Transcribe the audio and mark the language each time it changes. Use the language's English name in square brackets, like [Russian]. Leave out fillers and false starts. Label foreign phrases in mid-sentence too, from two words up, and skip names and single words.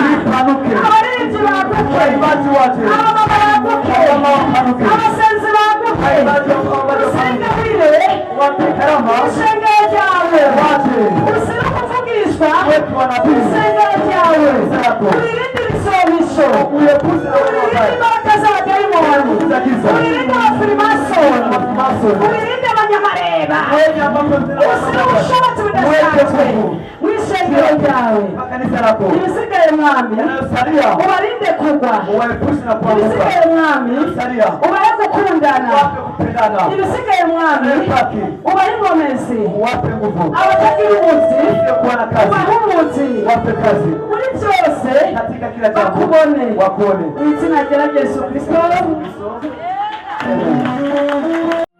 [Rundi] abaririmbyi baguke abamama baguke abasenzi baguke urusengero urusengero ryawe urusira kuvugishwa urusengero ryawe uririnde ibisomisho uririnde imbaraga z'abadayimoni uririnde abafirimasoni uririnde abanyamareba urusira ubushobozi budasanzwe n'ishengero ryawe [Swahili] kanisa lako [Rundi] ibisigaye mwami [Swahili] yanayosalia [Rundi] ubarinde kugwa [Swahili] uwaepushe na kuanguka [Rundi] ibisigaye mwami [Swahili] yanayosalia [Rundi] ubahe gukundana [Swahili] wape kupendana [Rundi] ibisigaye mwami ubahe inkomezi [Swahili] wape nguvu [Rundi] abatagira umunsi [Swahili] kuwa na kazi [Rundi] ubahe umunsi [Swahili] wape kazi [Rundi] muri byose [Swahili] katika kila jambo wakuone wakuone [Rundi] mu izina rya Yesu Kristo. Amen.